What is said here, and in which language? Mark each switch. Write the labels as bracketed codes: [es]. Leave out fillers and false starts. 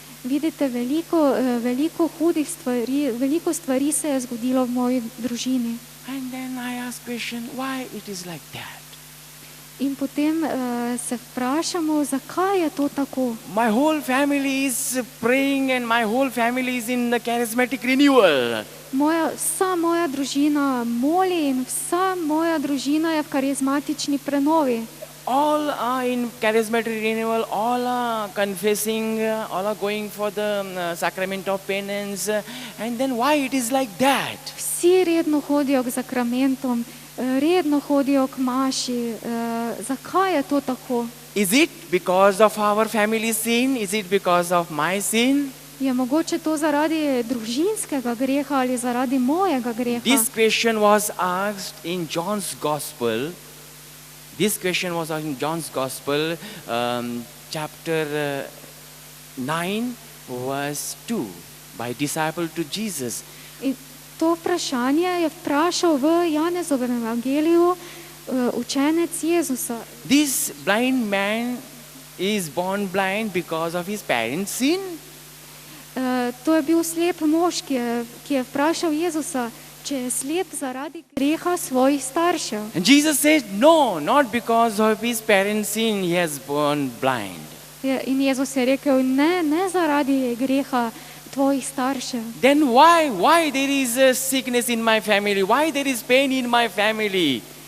[sl] Vidite, veliko hudih stvari, veliko stvari se je zgodilo v moji družini. [en] And then I ask question, why it is like that? [sl] In potem se vprašamo, zakaj je to tako. [en] My whole family is praying and my whole family is in the charismatic renewal. [sl] Vsa moja družina moli in vsa moja družina je v karizmatični prenovi. [en] All are in charismatic renewal, all are confessing, all are going for the sacrament of penance. And then why it is like that? [sl] Vsi redno hodijo k sakramentom, redno hodijo k maši. Zakaj je to tako? [en] Is it because of our family sin? Is it because of my sin? [sl] Je mogoče to zaradi družinskega greha ali zaradi mojega greha? [en] This question was asked in John's Gospel. This question was asked in John's Gospel, chapter 9, verse 2, by disciple to Jesus. [sl] In to vprašanje je vprašal v Janezovem evangeliju učenec Jezusa. [en] This blind man is born blind because of his parents' sin? [sl] To je bil slep mož, ki je vprašal Jezusa, če je slep zaradi greha svojih staršev. [en] And Jesus said, no, not because of his parents' sin he has born blind. [sl] In Jezus je rekel, ne zaradi greha tvojih staršev. [en] Then why there is a sickness in my family? Why there is pain in my family?